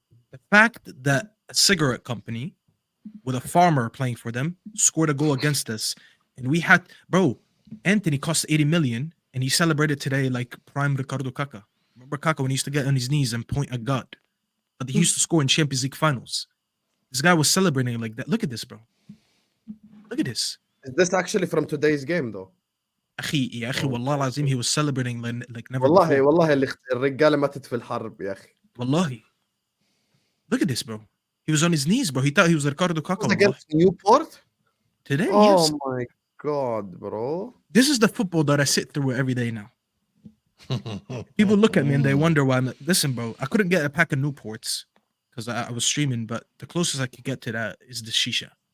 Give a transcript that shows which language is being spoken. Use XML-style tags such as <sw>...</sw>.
<en>The fact that a cigarette company with a farmer playing for them scored a goal against us, and we had, bro, Anthony cost 80 million, and he celebrated today like prime Ricardo Kaká. Remember Kaká when he used to get on his knees and point at God? But he used to score in Champions League finals. This guy was celebrating like that. Look at this, bro. Look at this. Is this actually from today's game though?</en> <ar>يا أخي والله العظيم,</ar> <en>he was celebrating like never</en> <ar>والله</ar> <en>before.</en> <ar>والله الرجاله ماتت في الحرب يا اخي.</ar> <en>Wallahi. Look at this, bro. He was on his knees, bro. He thought he was Ricardo Kaká. Was against Newport? Today, Oh yes. my god, bro. This is the football that I sit through every day now. People look at me and they wonder why. Listen, bro, I couldn't get a pack of Newports because I was streaming, but the closest I could get to that is the shisha.</en>